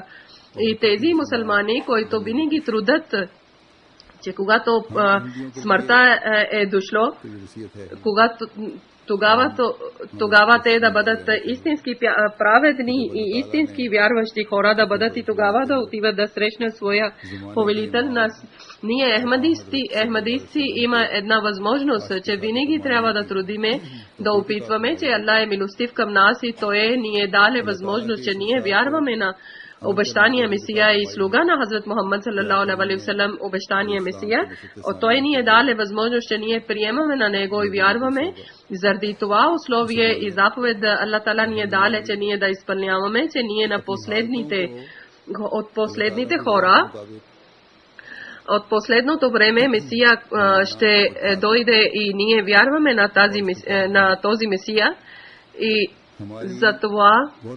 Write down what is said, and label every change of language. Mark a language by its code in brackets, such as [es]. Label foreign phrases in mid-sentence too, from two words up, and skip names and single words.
[bg] И тези мусулмани, които винаги трудят, че когато смъртта е дошло, тогава те да бъдат истински праведни и истински вярващи хора да бъдат и тогава да отиват да срещнат своя повелител. Ние ахмадисти има една възможност, че винаги трябва да трудиме, да опитваме, че Аллах е милостив към нас и Той ни е даде възможност, че ние вярваме на обещания Месия и слуга на Хазрат Мухаммад [ar] صلى الله عليه وسلم, [bg] обещания Месия. Той ни е даде възможност, че ние приемаме на него и вярваме. Заради това условие и заповед Аллах Таала ни е даде, че ние да изпълняваме, че ние на от последните хора, от последното време Месия ще дойде и ние вярваме на този Месия и за това